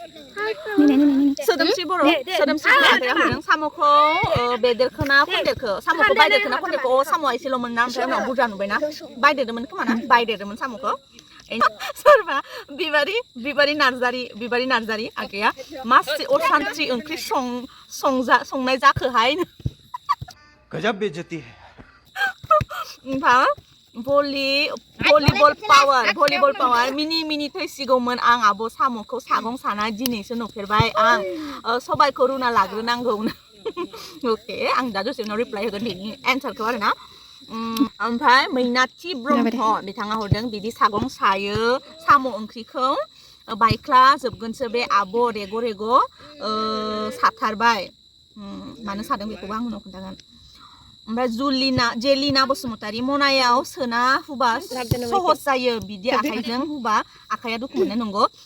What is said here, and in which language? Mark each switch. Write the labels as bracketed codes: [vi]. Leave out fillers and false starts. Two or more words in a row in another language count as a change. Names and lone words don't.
[brx] सोदोमस्रि बर' सोदोमस्रि आगैया होदों साम'खौ बेदेरखोना खनदेरखो साम'खौ बायदेरखोना खनदेरखो साम'आ एसेल'मोन ना ओमफ्राय उनाव बुरजा नुबायना बायदेरदोंमोन खोमा ना बायदेरदोंमोन साम'खौ सोरबा बिबारि नार्जारि आगैया मासे असान्थि ओंख्रि संनाय जाखोहाय [hi] गजब बेइज्जती है [brx] ओमफ्राय भलिबल पावार मिनि थैसिगौमोन आं आब' साम'खौ सागं साना दिनैसो नुफेरबाय आं सबायखौ रुना लाग्रोनांगौ अके आं दा दसे उनाव रिप्लाइ होगोन बेनि एन्सारखौ आरो ना ओमफ्राय मैनाथि ब्रह्म बिथाङा हरदों बिदि सागं सायो साम' ओंख्रिखौ बायख्ला जोबगोनसो बे आब' रेग' साथारबाय मानो सादों बेखौबो आं उनाव खोन्थागोन ओमफ्राय जेलिना बसुमतारी मनायाव सोना हुबा सहज जायो बिदि आखाइजों हुबा आखाइया दुखु मोनो नंगौ